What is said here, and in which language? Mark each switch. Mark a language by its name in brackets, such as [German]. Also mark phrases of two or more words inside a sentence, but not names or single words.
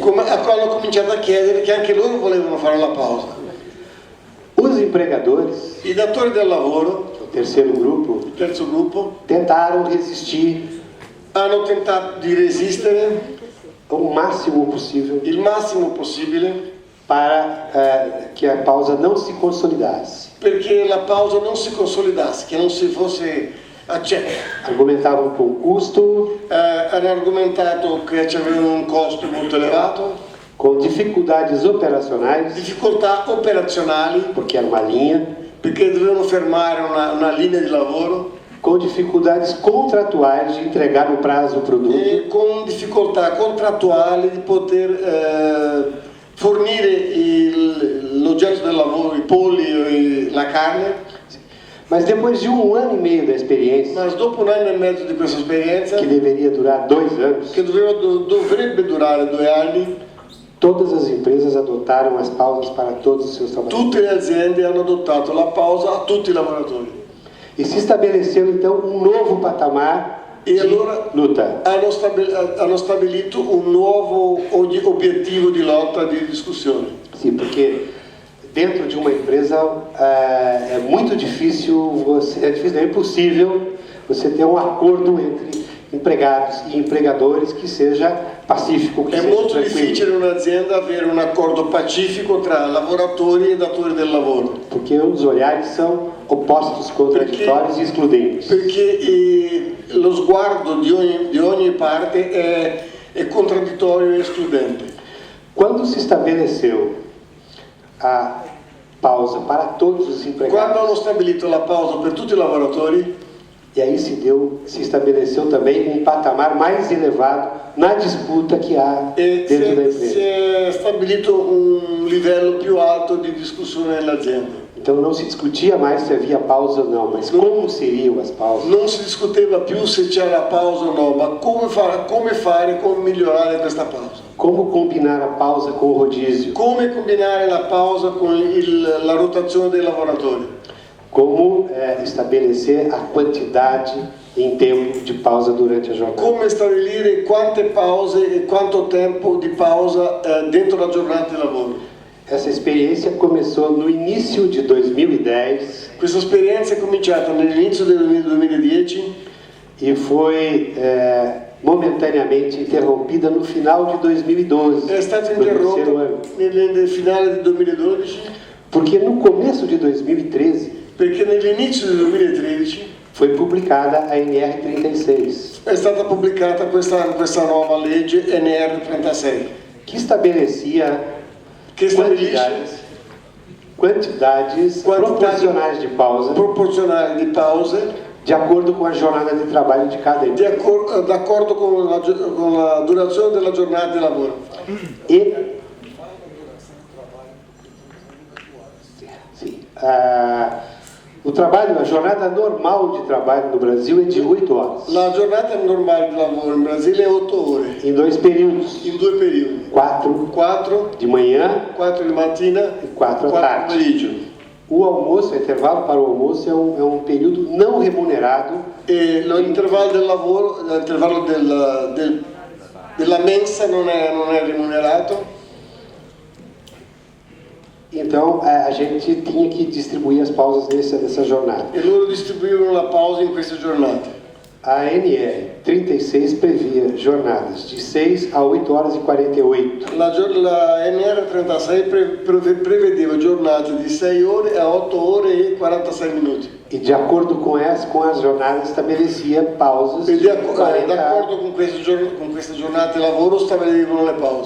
[Italian] hanno cominciato a chiedere che anche loro volevano fare la pausa. [Portuguese] Os empregadores, [Italian] I datori del lavoro, [Portuguese] o terceiro grupo, [Italian] il terzo gruppo, [Portuguese] tentaram resistir [Italian] hanno tentato di resistere [Portuguese] o máximo possível [Italian] il massimo possibile [Portuguese] para que a pausa não se consolidasse. [Italian] perché la pausa non si consolidasse, che non si fosse accetta. [Portuguese] Argumentavam com custo, [Italian] Hanno argomentato che avevano un costo molto elevato, [Portuguese] com dificuldades operacionais, [Italian] difficoltà operazionali, [Portuguese] porque era uma linha, [Italian] perché dovevano fermare una linea di lavoro, [Portuguese] com dificuldades contratuais de entregar no prazo o produto, [Italian] e con difficoltà contrattuali di poter fornire l'oggetto del lavoro, i polli, la carne. [Portuguese] mas depois de 1 ano e meio da experiência, [Italian] Ma dopo 1 anno e mezzo di questa esperienza, [Portuguese] que deveria durar 2 anos, [Italian] che dovrebbe durare 2 anni, [Portuguese] todas as empresas adotaram as pausas para todos os seus trabalhadores. [Italian] tutte le aziende hanno adottato la pausa a tutti i lavoratori. [Portuguese] E se estabeleceu então um novo patamar [Italian] E [Portuguese] de [Italian] allora [Portuguese] luta. [Italian] hanno stabilito un nuovo obiettivo di lotta, di discussione. [Portuguese] Sim, porque dentro de uma empresa é muito difícil, é impossível você ter um acordo entre empregados e empregadores que seja pacífico, que [Italian] È [Portuguese] seja [Italian] molto tranquilo. difficile in un'azienda avere un accordo pacifico tra lavoratori e datori del lavoro, [Portuguese] Porque os olhares são opostos, contraditórios e excludentes. [Italian] perché lo sguardo di ogni parte è contraddittorio e escludente. [Portuguese] Quando se estabeleceu a pausa para todos os [Italian] Quando [Portuguese] empregados, [Italian] hanno stabilito la pausa per tutti i lavoratori, [Portuguese] e aí se estabeleceu também um patamar mais elevado na disputa que há [Italian] e [Portuguese] dentro da [Italian] si [Portuguese] empresa. [Italian] è stabilito un livello più alto di discussione nell'azienda. [Portuguese] Então não se discutia mais se havia pausa ou não, mas como seriam as pausas. [Italian] Non si discuteva più se c'era pausa o no, ma come fare, come migliorare questa pausa. [Portuguese] Como combinar a pausa com o rodízio. [Italian] Come combinare la pausa con la rotazione dei lavoratori. [Portuguese] Como estabelecer a quantidade em tempo de pausa durante a jornada. [Italian] Come stabilire quante pause e quanto tempo di pausa dentro la giornata di lavoro. [Portuguese] Essa experiência começou no início de 2010 [Italian] Questa esperienza è cominciata nell'inizio del 2010 [Portuguese] e foi momentaneamente interrompida no final de 2012. [Italian] è stata [Portuguese] no terceiro [Italian] interrotta [Portuguese] ano. [Italian] nel finale del 2012 [Portuguese] Porque no começo de 2013 [Italian] perché nell'inizio del 2013 [Portuguese] foi publicada a NR36, [Italian] è stata pubblicata questa nuova legge NR36 [Portuguese] que estabelecia [Italian] che stabilisce [Portuguese] quantidades proporcionais de pausa [Italian] proporzionali di pause [Portuguese] de acordo com a jornada de trabalho de cada empresa. [Italian] d'accordo con la durazione della giornata di lavoro. [Portuguese] E sim, o trabalho, a jornada normal de trabalho no Brasil é de 8 horas, [Italian] La giornata normale di lavoro in Brasile è 8 ore, [Portuguese] em 2 períodos, [Italian] in 2 periodi, [Portuguese] 4 [Italian] 4 [Portuguese] de manhã, [Italian] 4 di mattina [Portuguese] e 4 à [Italian] 4 di [Portuguese] tarde. [Italian] pomeriggio. [Portuguese] O almoço, o intervalo para o almoço é um período não remunerado [Italian] E l'intervallo del lavoro, l'intervallo della mensa non è remunerato, [Portuguese] Então a gente tinha que distribuir as pausas nessa jornada. [Italian] e loro distribuivano la pausa in queste giornate. [Portuguese] A NR 36 previa jornadas de 6 a 8 horas e 48. [Italian] La NR36 prevedeva giornate di 6 ore a 8 ore e 46 minuti. [Portuguese] E de acordo com as jornadas estabelecia pausas [Italian] E [Portuguese] de 40 [Italian] d'accordo con queste giornate di lavoro stabilivano le pause